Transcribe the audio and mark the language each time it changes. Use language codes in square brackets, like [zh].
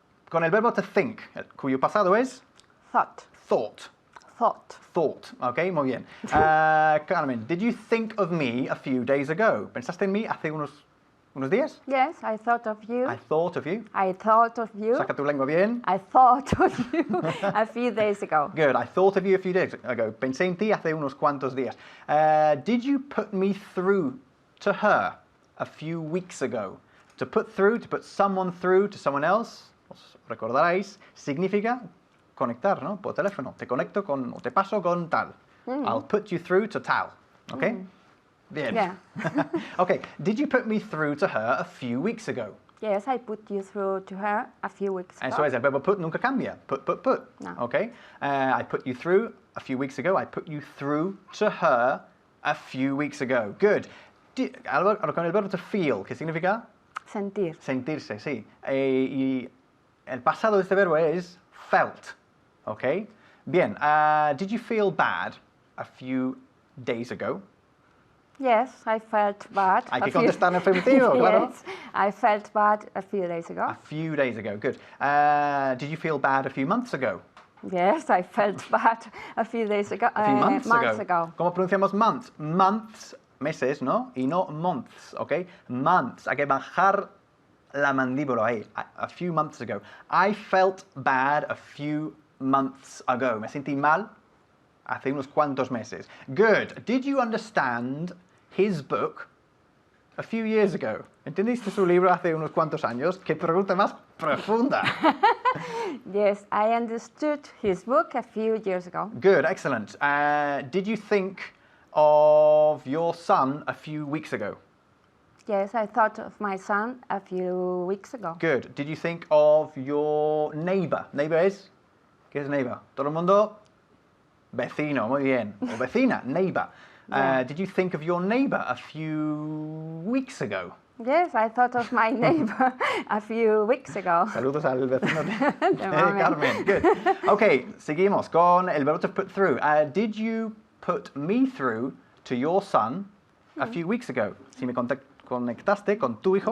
[es] Con el verbo to think, cuyo pasado es [en] Thought. thought. Thought. [es] Thought. Ok, muy bien. [en] Carmen, did you think of me a few days ago? [es] ¿Pensaste en mí hace unos días? [en] Yes, I thought of you. I thought of you. I thought of you. [es] Saca tu lengua bien. [en] I thought of you a few days ago. Good. I thought of you a few days ago. [es] Pensé en ti hace unos cuantos días. [en] Did you put me through to her a few weeks ago? [es] To put through, to put someone through to someone else, os recordaréis, significa conectar, ¿no? Por teléfono. Te conecto con, o te paso con tal. [en] I'll put you through to tal. [es] ¿Ok? Bien. [en] Yeah. Okay. Did you put me through to her a few weeks ago? Yes, I put you through to her a few weeks ago. [es] Eso es, el verbo put nunca cambia. [en] Put. [es] No. [en] Okay. I put you through a few weeks ago. I put you through to her a few weeks ago. Good. [es] Ahora con el verbo to feel, ¿qué significa? Sentir. Sentirse, sí. Y el pasado de este verbo es felt. ¿Ok? Bien. [en] Did you feel bad a few days ago? Yes, I felt bad. [es] Hay [en] a [es] que [en] few- [es] contestar en afirmativo, claro. [en] Yes, I felt bad a few days ago. A few days ago. Good. Did you feel bad a few months ago? Yes, I felt bad a few days ago. A few months ago. [es] ¿Cómo pronunciamos months? Months, meses, ¿no? Y no months, ¿ok? Months. Hay que bajar la mandíbula ahí. [en] A few months ago. I felt bad a few months ago. [es] Me sentí mal hace unos cuantos meses. [en] Good. Did you understand his book a few years ago? [es] ¿Entendiste su libro hace unos cuantos años? ¡Qué pregunta más profunda! [en] Yes, I understood his book a few years ago. Good, excellent. Did you think of your son a few weeks ago? Yes, I thought of my son a few weeks ago. Good. Did you think of your neighbor? [es] ¿Neighbor es? ¿Qué es neighbor? ¿Todo el mundo? Vecino, muy bien. O vecina, neighbor. [en] Yeah. Did you think of your neighbor a few weeks ago? Yes, I thought of my neighbor a few weeks ago. [es] Saludos al vecino de Mamen. [en] Carmen. Good. Okay, [es] seguimos con el verbo [en] to put through. Did you put me through to your son a few weeks ago? [es] Si me conectaste con tu hijo